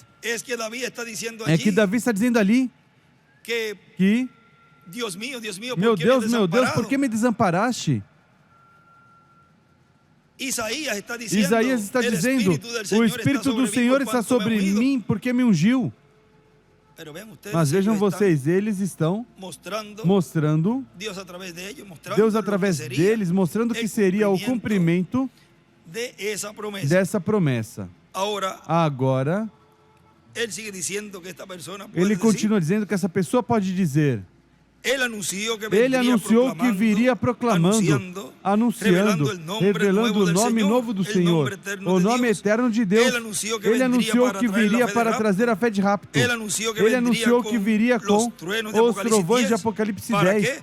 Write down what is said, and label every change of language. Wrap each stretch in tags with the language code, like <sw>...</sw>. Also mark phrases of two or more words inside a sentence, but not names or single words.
<pt>É que Davi está dizendo ali que, meu Deus, por que me desamparaste? Isaías está dizendo, o Espírito do Senhor está sobre mim porque me ungiu.</pt> <es>Pero vean ustedes,</es> <pt>Mas vejam</pt> <es>ellos están</es> <pt>vocês, eles estão</pt> <es>mostrando</es> <pt>mostrando,</pt> <es>Dios a través de ellos,</es> <pt>mostrando Deus</pt> <es>lo que</es> <pt>através</pt> <es>sería</es> <pt>deles, mostrando que seria o cumprimento</pt> <es>de esa promesa.</es> <pt>dessa promessa.</pt> <es>Ahora,</es> <pt>Agora,</pt> <es>él sigue diciendo que esta persona puede</es> <pt>ele</pt> <es>decir,</es> <pt>continua dizendo que essa pessoa pode dizer, ele anunciou que viria proclamando, anunciando, revelando o nome novo do Senhor, o nome eterno de Deus. Ele anunciou que viria para trazer a fé de rapto. Ele anunciou que viria com os trovões de Apocalipse 10.</pt>